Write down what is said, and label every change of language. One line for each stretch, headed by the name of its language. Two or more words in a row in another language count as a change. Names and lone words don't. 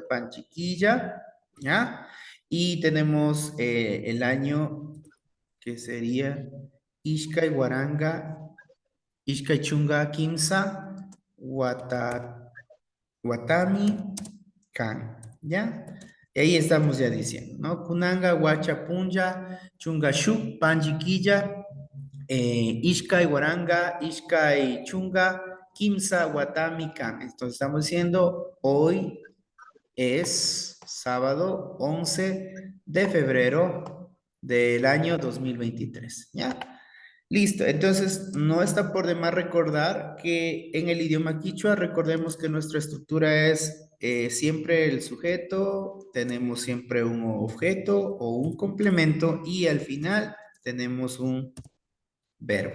Spanish: Panchiquilla, ¿ya? Y tenemos el año que sería
Quechua: Ishkai Waranga, Ishkai Chunga Kimsa, Watami Kan,
Spanish: ¿ya? Y ahí estamos ya diciendo, ¿no?
Quechua: Kunanga, Huacha, Punja, Chungashuk, Panjiquilla, Ishkai Waranga, Ishkai Chunga, Kimsa, Watami Kan.
Spanish: Entonces estamos diciendo, hoy es sábado 11 de febrero del año 2023, ¿ya? Listo, entonces no está por demás recordar que en el idioma quichua recordemos que nuestra estructura es siempre el sujeto, tenemos siempre un objeto o un complemento y al final tenemos un verbo.